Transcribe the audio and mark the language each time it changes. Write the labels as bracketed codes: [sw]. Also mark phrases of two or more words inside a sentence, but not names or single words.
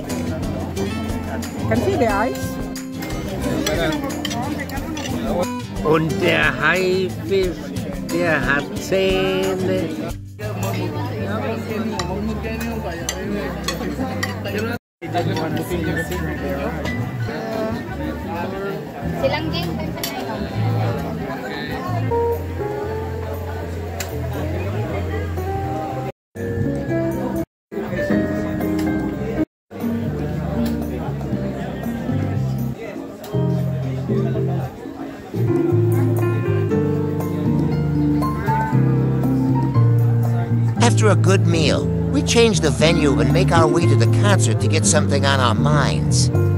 [en] Can see the eyes? [de] Und der Haifisch, der hat Zähne. [tl] Silang din. [en] After a good meal, we change the venue and make our way to the concert to get something on our minds.